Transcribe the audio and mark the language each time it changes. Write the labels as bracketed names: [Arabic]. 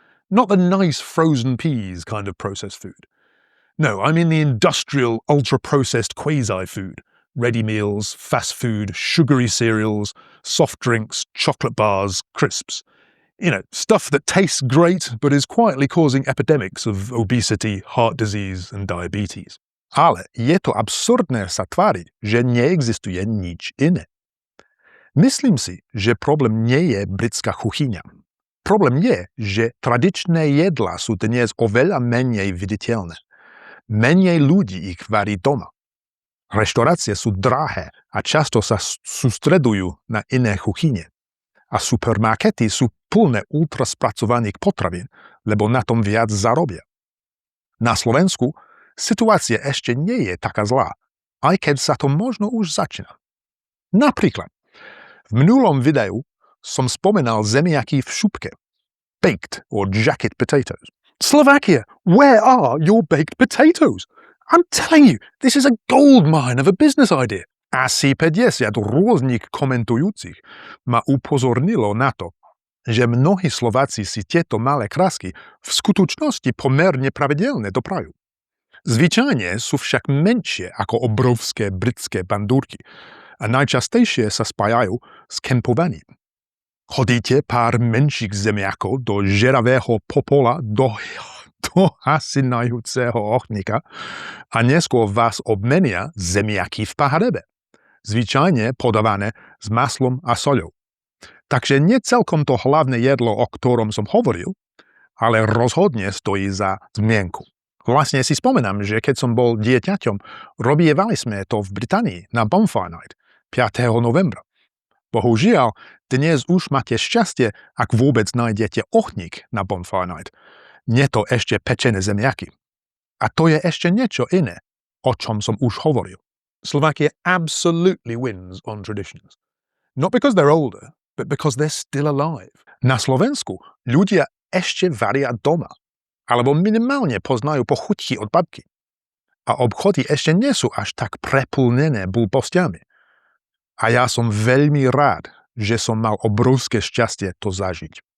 [English] Not the nice frozen peas kind of processed food. No, I mean the industrial, ultra-processed quasi-food. Ready meals, fast food, sugary cereals, soft drinks, chocolate bars, crisps. You know, stuff that tastes great but is quietly causing epidemics of obesity, heart disease and diabetes. [Slovak] Ale je to absurdné sa tváriť, že neexistuje nič iné. Myslím si, že problém nie je britská kuchyňa. Problém je, že tradičné jedlá sú dnes oveľa menej viditeľné. Menej ľudí ich varí doma. Reštaurácie sú drahé a často sa sústredujú na iné kuchyne. A supermarkety sú plné ultraspracovaných potravín, lebo na tom viac zarobia. Na Slovensku situácia ešte nie je taká zlá, aj keď sa to možno už začína. Napríklad, v minulom videu som spomenal zemiaky v šupke, [English] baked or jacket potatoes. Slovakia, where are your baked potatoes? I'm telling you, this is a gold mine of a business idea. [Slovak] Asi 50 rôznych komentujúcich ma upozornilo na to, že mnohí Slováci si tieto malé krásky v skutočnosti pomerne pravidelne doprajú. Zvyčajne sú však menšie ako obrovské britské bandúrky a najčastejšie sa spájajú s kempovaním. Hodíte pár menších zemiakov do žeravého popola do hasinajúceho ohníka a neskôr vás obmenia zemiaky v pahrebe, zvyčajne podávané s maslom a soľou. Takže nie celkom to hlavné jedlo, o ktorom som hovoril, ale rozhodne stojí za zmienku. Vlastne si spomenám, že keď som bol dieťaťom, robievali sme to v Británii na Bonfire Night. 5. novembra. Bohužiaľ, dnes už máte šťastie, ak vôbec nájdete ohník na Bonfire Night. Nie to ešte pečené zemiaky. A to je ešte niečo iné, o čom som už hovoril. [English] Slovakia absolutely wins on traditions. Not because they're older, but because they're still alive. [Slovak] Na Slovensku ľudia ešte varia doma, alebo minimálne poznajú pochutky od babky. A obchody ešte nie sú až tak preplnené blbostiami. A ja som veľmi rád, že som mal obrovské šťastie to zažiť.